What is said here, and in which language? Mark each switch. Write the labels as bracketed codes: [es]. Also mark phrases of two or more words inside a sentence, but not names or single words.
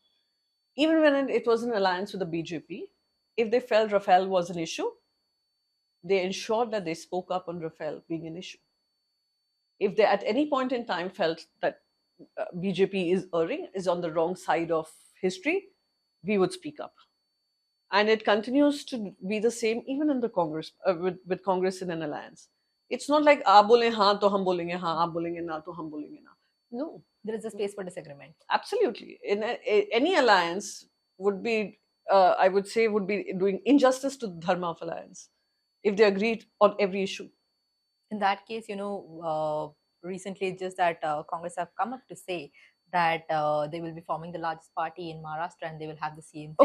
[en] Even when it was an alliance with the BJP, if they felt Rafale was an issue, they ensured that they spoke up on Rafale being an issue. If they at any point in time felt that BJP is erring, is on the wrong side of history, we would speak up. And it continues to be the same even in the Congress, with Congress in an alliance. It's not like [hi] आप बोले हाँ तो हम बोलेंगे हाँ, आप बोलेंगे ना तो हम बोलेंगे ना. [en] No. There is a space for disagreement. Absolutely. In any alliance would be, I would say, would be doing injustice to the dharma of alliance if they agreed on every issue. In that case, recently just that Congress have come up to say that they will be forming the largest party in Maharashtra and they will have the same thing.